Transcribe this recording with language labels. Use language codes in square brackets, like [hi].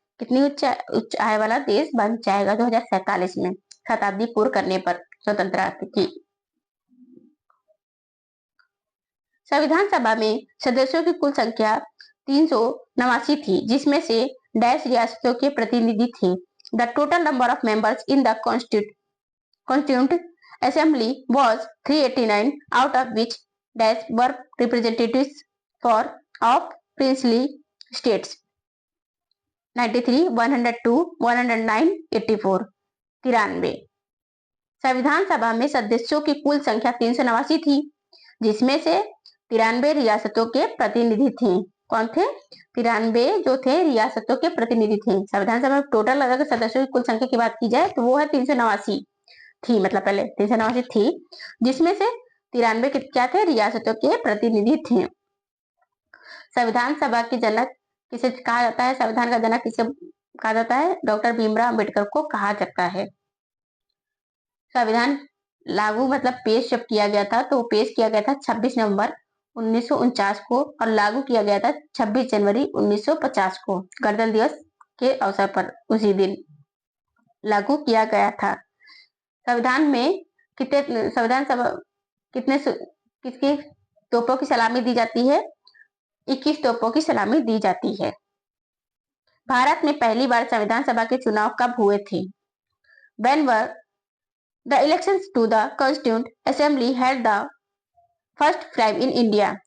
[hi] कितनी उच्च आय वाला देश बन जाएगा 2047 में, शताब्दी पूर्ण करने पर स्वतंत्रता की। संविधान सभा में सदस्यों की कुल संख्या 389 थी, जिसमें से डैश रियासतों के प्रतिनिधि थे। [en] The total number of members in the constituent assembly was 389, out of which dash were representatives for of princely states 93, 102, 109, 84, 93। [hi] संविधान सभा में सदस्यों की कुल संख्या 389 थी, जिसमें से 93 रियासतों के प्रतिनिधि थे। कौन थे? 93 जो थे रियासतों के प्रतिनिधि थे। संविधान सभा में टोटल अगर सदस्यों की कुल संख्या की बात की जाए तो वो है 389 थी, मतलब पहले 389 थी, जिसमें से 93 क्या थे? रियासतों के प्रतिनिधि थे। संविधान सभा के जनक किसे कहा जाता है? संविधान का जनक किसे कहा जाता है? डॉक्टर भीमराव अम्बेडकर को कहा जाता है। संविधान लागू मतलब पेश जब किया गया था तो पेश किया गया था 26 नवंबर 1949 को और लागू किया गया था 26 जनवरी 1950 को, गणतंत्र दिवस के अवसर पर उसी दिन लागू किया गया था। संविधान में संविधान सभा किसकी तोपों की सलामी दी जाती है? 21 तोपों की सलामी दी जाती है। भारत में पहली बार संविधान सभा के चुनाव कब हुए थे? [en] When were the elections to the Constituent Assembly held the first time in India?